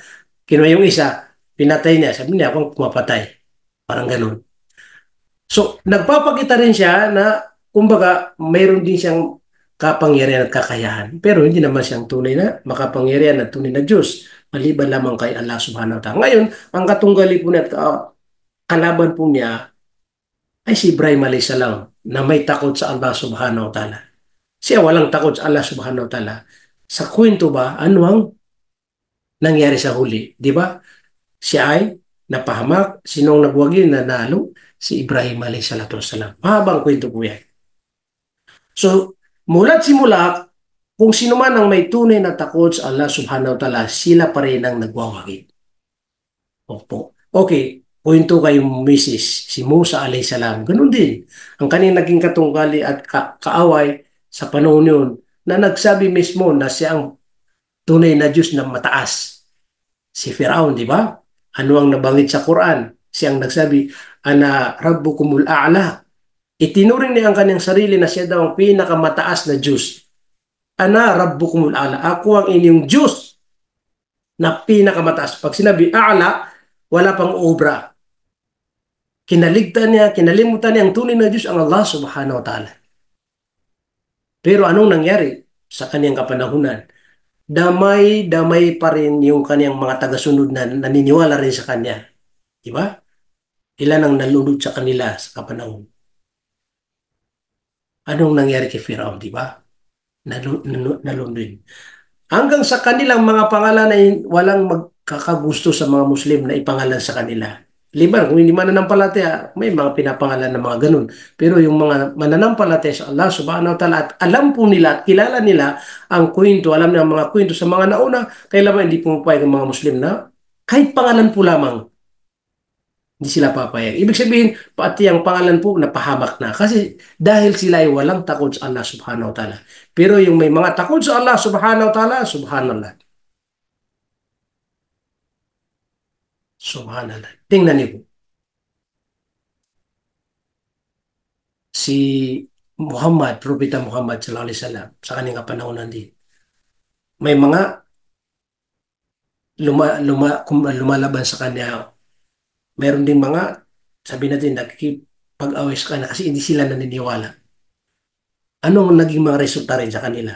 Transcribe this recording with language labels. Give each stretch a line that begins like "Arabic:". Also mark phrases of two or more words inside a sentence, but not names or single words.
Filipino: Kinuha yung isa, pinatay niya, sabi niya akong pumapatay. Parang ganun. So, nagpapakita rin siya na, kumbaga, mayroon din siyang kapangyarihan at kakayahan. Pero hindi naman siyang tunay na makapangyarihan at tunay na Diyos. Maliban lamang kay
Arabic: الله سبحانه وتعالى.
Filipino: Ngayon, ang katunggali po niya at kalaban po niya ay si Ibrahim
Arabic: عليه السلام
Filipino: na may takot sa
Arabic: الله سبحانه وتعالى.
Filipino: Siya walang takot sa
Arabic: الله سبحانه وتعالى.
Filipino: Sa kwento ba, ano ang nangyari sa huli? Di ba? Siya ay napahamak. Sinong nagwagi na nalo? Si Ibrahim
Arabic: عليه الصلاة والسلام.
Filipino: Mahabang kwento po yan. So, mula't simula, kung sino man ang may tunay na takot sa
Arabic: الله سبحانه وتعالى,
Filipino: sila pa rin ang nagwawagi. Opo. Okay, kwento kay Mrs. si Musa
Arabic: عليه السلام.
Filipino: Ganun din. Ang kanyang naging katunggali at kaaway sa panahon yun, na nagsabi mismo na siya ang tunay na Diyos na mataas. Si Firaun, di ba? Ano ang nabanggit sa Quran? Siyang nagsabi,
Arabic: أنا ربكم الأعلى.
Filipino: Itinuring niya ang kanyang sarili na siya daw ang pinakamataas na Diyos.
Arabic: أنا ربكم الأعلى.
Filipino: Ako ang inyong Diyos na pinakamataas. Pag sinabi A'la, wala pang obra. Kinalimutan niya ang tunay na Diyos ang
Arabic: الله سبحانه وتعالى.
Filipino: Pero anong nangyari sa kanyang kapanahunan? Damay pa rin yung kanyang mga tagasunod na naniniwala rin sa kanya. Di ba? Ilan ang nalunod sa kanila sa kapanahon. Anong nangyari kay Firaun, di ba? Nalunod. Hanggang sa kanilang mga pangalan ay walang magkakagusto sa mga Muslim na ipangalan sa kanila. Liban, kung hindi mananampalataya, may mga pinapangalan ng mga ganun. Pero yung mga mananampalataya sa
Arabic: الله سبحانه وتعالى
Filipino: at alam po nila at kilala nila ang kwento, alam nila ang mga kwento sa mga nauna, kailangan hindi pumapayag ng mga Muslim na kahit pangalan po lamang, hindi sila papayag. Ibig sabihin, pati ang pangalan po napahamak na. Kasi dahil sila ay walang takot sa
Arabic: الله سبحانه وتعالى.
Filipino: Pero yung may mga takot sa
Arabic: الله سبحانه وتعالى,
Filipino: subhanallah. Subhanallah. Tingnan niyo po. Si Muhammad, Propeta Muhammad
Arabic: صلى الله عليه وسلم,
Filipino: sa kanyang kapanahonan din, may mga lumalaban sa kanya. Meron din mga, sabi natin, pag-away sa kanila kasi hindi sila naniniwala. Anong naging mga resulta rin sa kanila?